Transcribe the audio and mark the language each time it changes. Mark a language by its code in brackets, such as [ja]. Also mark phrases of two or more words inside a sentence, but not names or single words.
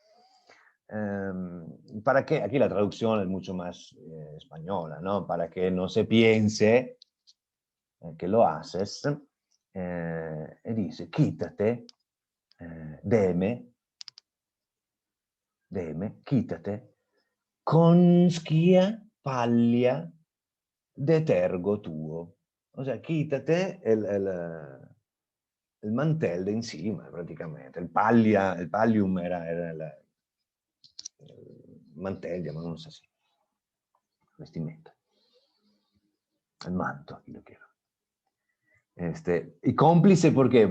[es] Para que, aquí la traducción es mucho más española, ¿no? Para que no se piense que lo haces, y dice, quítate, deme, quítate, [la] consquia paglia de tergo tuo. [es] O sea, quítate el mantel de encima, prácticamente. El pallium era el mantel, llamamos así, vestimenta. El manto, aquí lo quiero. Y cómplice, ¿por qué?